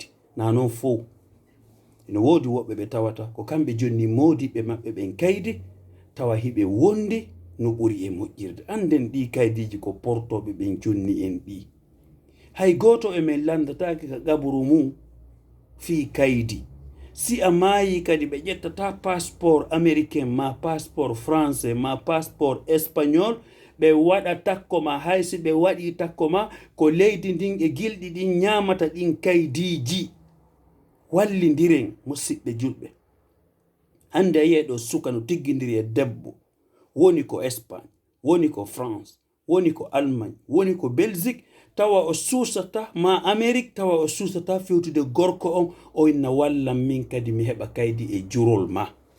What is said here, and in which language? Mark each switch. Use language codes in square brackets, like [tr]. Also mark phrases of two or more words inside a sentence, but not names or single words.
[ff] Na non fo ene woodi woɓɓe ɓe tawata ko kamɓe jonni modiɓe maɓɓe ɓen kaydi, tawa hiɓe wondi no ɓuri e moƴƴirde. Anden ɗi kaydiji ko portoɓe ɓen jonni en ɗi. Hay goto e men landataki ka gaburu mum fi kaydi. Si a maayi kadi ɓe ƴettata [fr] passeport américain [ff] ma [fr] passeport français [ff] ma [fr] passeport espagnol, [ff] ɓe waɗa takko ma haysi ɓe waɗi takko ma ko leydi ndin e gilɗi ɗin ñamata ɗin kaydiji. Wallidiren musidɓe julɓe. Hande a yi'e ɗo suka no tiggidiri e debbo, woni ko Espagne, woni ko France, woni ko Allemagne, woni ko Belgique, tawa o susata ma Amérique, tawa o susata fewtude gorko on, o inna wallan min kadi mi heɓa kaydi e jurol ma.